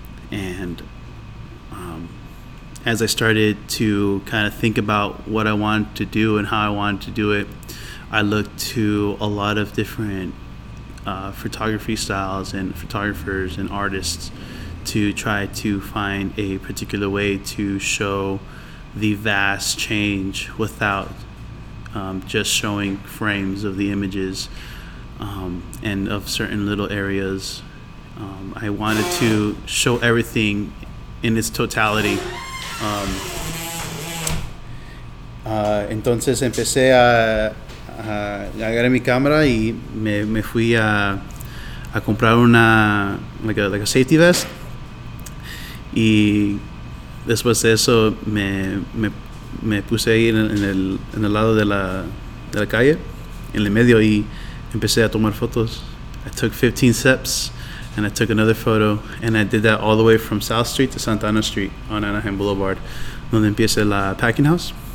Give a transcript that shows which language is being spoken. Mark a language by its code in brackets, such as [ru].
[en] And as I started to kind of think about what I wanted to do and how I wanted to do it, I looked to a lot of different photography styles and photographers and artists to try to find a particular way to show the vast change without just showing frames of the images and of certain little areas. I wanted to show everything in its totality. [es] Entonces empecé a agarré mi cámara y me fui a comprar una [en] like a safety vest, [es] y después de eso me puse ahí en el lado de la calle, en el medio, y empecé a tomar fotos. [en] I took 15 steps and I took another photo, and I did that all the way from South Street to Santa Ana Street on Anaheim Boulevard, [es] donde empieza la Packing House.